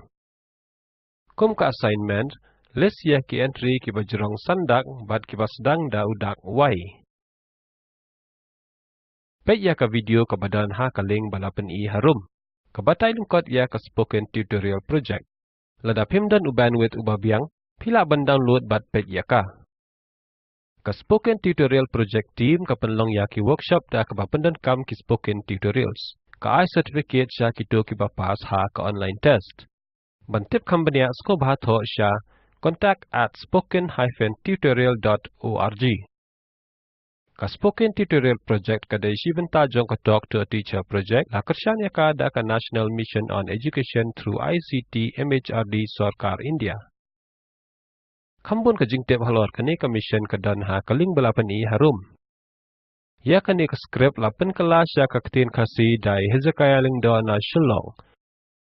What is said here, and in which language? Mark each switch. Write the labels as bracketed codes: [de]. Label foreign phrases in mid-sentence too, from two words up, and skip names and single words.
[kha] Kum ka assignment, list ya ki entry ki bajrong sandak bat ki basdang da udak y. Pej ya ka video ka badan ha ka link balapan i harum. Ka batay lungkot ya ka spoken tutorial project. Lada pimdan u bandwidth u babiang, pila ban download bat pej ya ka. Ka spoken tutorial project team ka penlong ya ki workshop da ka bapendan kam ki spoken tutorials. Ka I certificate sya ki to ki bapas ha ka online test. Bantip company sko bhatho sya contact@spoken-tutorial.org. Ka spoken tutorial project kadai shibenta jong ka [en] talk to a teacher project [kha] la kersyan ya ka da ka National Mission on Education through ICT MHRD Sarkar India. Kambun ka jingtep halor kani ka mission ka dan ha kaling balapan i harum. Ya kani ka script la pen kelas ya ka ketin Khasi dai Hezekiah ling do na shillong.